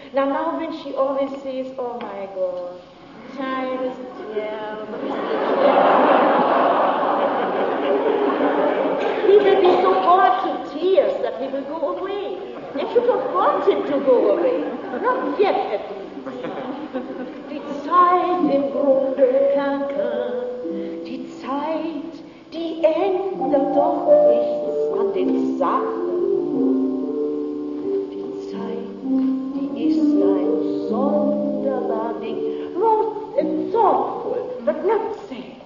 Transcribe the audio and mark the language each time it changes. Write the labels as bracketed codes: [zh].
[en] Now when she always says, oh my God, time is terrible. He will be so bored to tears that he will go away. And she don't want him to go away. Not yet at least. [de] Die Zeit im Grunde kann, die Zeit, die ändert doch nichts an den Sachen. Die Zeit, die ist ein sonderbar Ding. [en] Most and thoughtful, but not sad.